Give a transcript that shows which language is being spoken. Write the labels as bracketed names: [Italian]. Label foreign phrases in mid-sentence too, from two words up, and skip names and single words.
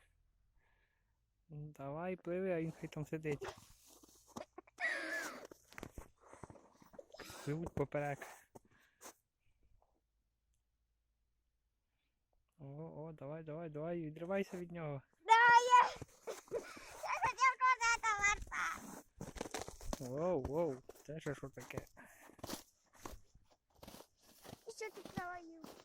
[Ukrainian] Давай пливи, а він хай там сидить. Пливуть поперек. О, давай, давай, давай, відривайся від нього. [Russian] Да, я хотел куда-то ворта. [Ukrainian] Воу, воу, це ще що таке? [Russian] Еще ты провалил.